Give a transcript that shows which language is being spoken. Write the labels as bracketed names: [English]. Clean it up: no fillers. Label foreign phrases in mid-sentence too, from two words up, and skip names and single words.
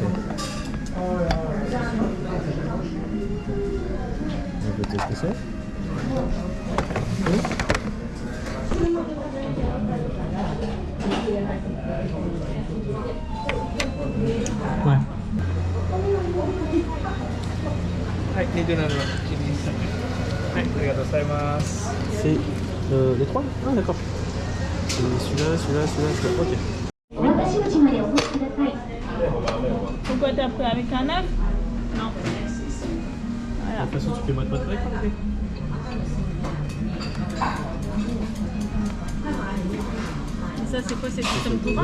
[French] On peut tester ça. Ouais. [Japanese] はい、2ドルのチリーズ。はい、ありがとうございます。 [French] C'est les 3? Ah d'accord. C'est celui-là, celui-là, celui-là, celui-là. Ok. Pourquoi t'as pris avec un œuf? Non. Voilà. De toute façon, tu fais mode avec. Et ça, c'est quoi? C'est du tempura?